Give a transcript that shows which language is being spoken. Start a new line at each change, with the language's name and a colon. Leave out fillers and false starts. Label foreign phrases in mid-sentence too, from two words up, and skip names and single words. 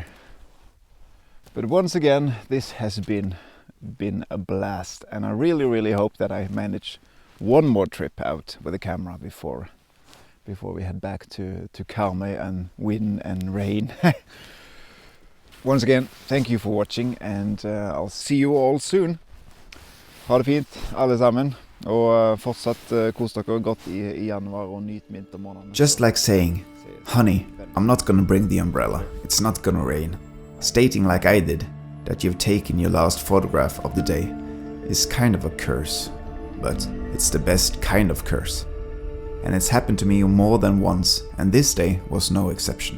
English: But once again, this has been a blast, and I really hope that I manage one more trip out with the camera before we head back to 𝐂𝐚𝐬 and wind and rain. Once again, thank you for watching, and I'll see you all soon.
Norwegian: Ha det fint, alle sammen. Og fortsatt kos dere godt i januar og nyt vintermånedene.
English: Just like saying, honey, I'm not gonna bring the umbrella, it's not gonna rain. Stating like I did, that you've taken your last photograph of the day, is kind of a curse. But it's the best kind of curse. And it's happened to me more than once, and this day was no exception.